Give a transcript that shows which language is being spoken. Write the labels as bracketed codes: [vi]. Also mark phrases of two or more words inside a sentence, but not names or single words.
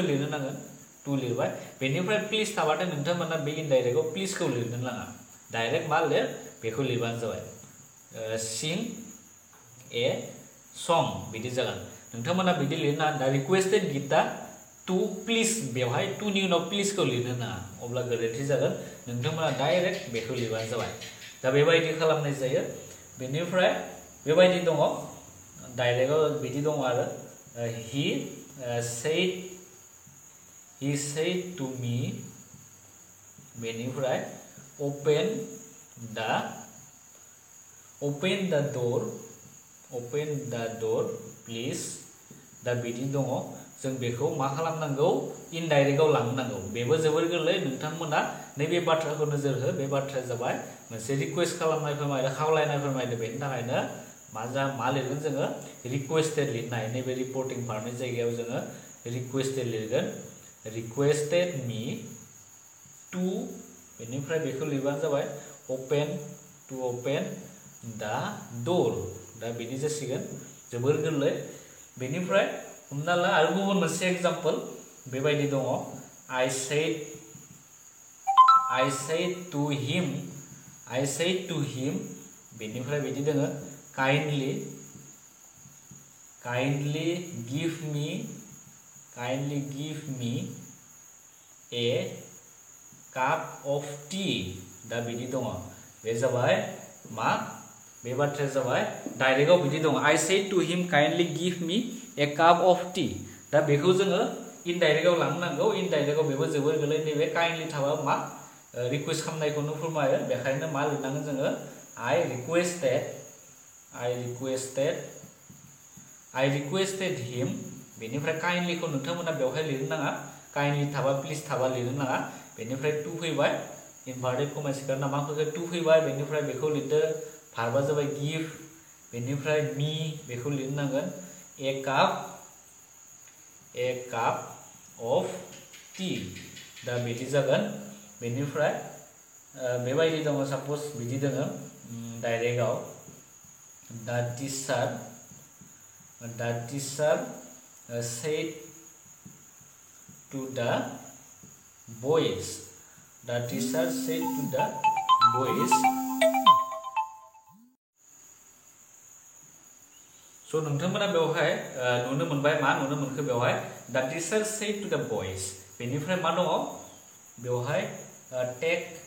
[brx] लिरनो नांगोन टु लिरबाय बेनिफ्राय प्लिज थाबाथाय नोंथांमोना बे इनडाइरेक्टआव प्लिजखौ लिरनो नाङा डाइरेक्ट मा लिर बेखौ लिरबानो जाबाय [en] sing a song [brx] बिदि जागोन नोंथांमोना बिदि लिरना [en] the requested Gita to please [brx] बेवहाय टुनि उनाव प्लिजखौ लिरनो नाङा अब्ला गोरोन्थि जागोन नोंथांमोना डाइरेक्ट बेखौ लिरबानो जाबाय दा बेबायदि खालामनाय जायो बेनिफ्राय बेबायदि दङ डाइरेक्टआव बिदि दङ आरो he [en] said to me [brx] बेनिफ्राय [en] open the door please [brx] दा बिदि दङ जों बेखौ मा खालामनांगौ इनडाइरेक्टआव लांनांगौ बेबो जोबोर गोरलै नोंथांमोना नैबे बाथ्राखौ नोजोर हो बे बाथ्राया जाबाय मोनसे रिक्वेस्ट खालामनाय फोरमायदो खावलायनाय फोरमायदो बेनि थाखायनो मा लिरगोन जोङो रिक्वेस्टेड लिरनाय नैबे रिपर्टिं भार्बनि जायगायाव जोङो रिक्वेस्टेड लिरगोन [en] requested me to [brx] बेनिफ्राय बेखौ लिरबानो जाबाय open दा door दा बिदि जासिगोन जोबोर गोरलै बेनिफ्राय हमना ला आरो गुबुन मोनसे एग्जाम्पल बेबायदि दङ [en] I said to him [brx] बेनिफ्राय बिदि दोङो [en] kindly give me a cup of tea [brx] दा बिदि दङ बे जाबाय मा बे बाथ्राया जाबाय डाइरेक्टआव बिदि दङ [en] I said to him kindly give me a cup of tea [brx] दा बेखौ जोङो इनडाइरेक्टआव लांनांगौ इनडाइरेक्टआव बेबो जोबोर गोरलै नैबे काइन्डलि थाबा मा रिक्वेस्ट खालामनायखौनो फोरमायो बेखायनो मा लिरनांगोन जोङो I [en] requested him [brx] बेनिफ्राय काइन्डलिखौ नोंथांमोना बेवहाय लिरनो नाङा काइन्डलि थाबा प्लिज थाबा लिरनो नाङा बेनिफ्राय टु फैबाय इनभार्टेड कमा सिखारना मा फैबाय टु फैबाय बेनिफ्राय बेखौ लिरदो भार्बा जाबाय गिव बेनिफ्राय मी बेखौ लिरनो नांगोन ए [en] cup of tea [brx] दा बिदि जागोन बेनिफ्राय बेबायदि दङ साप'ज बिदि दङ डाइरेक्टआव दा [en] teacher said to the boys the teacher said to the boys So [brx] नोंथांमोना बेवहाय नुनो मोनबाय मा नुनो मोनखो बेवहाय [en] the teacher said to the boys [brx] बेनिफ्राय मा दङ बेवहाय [en] take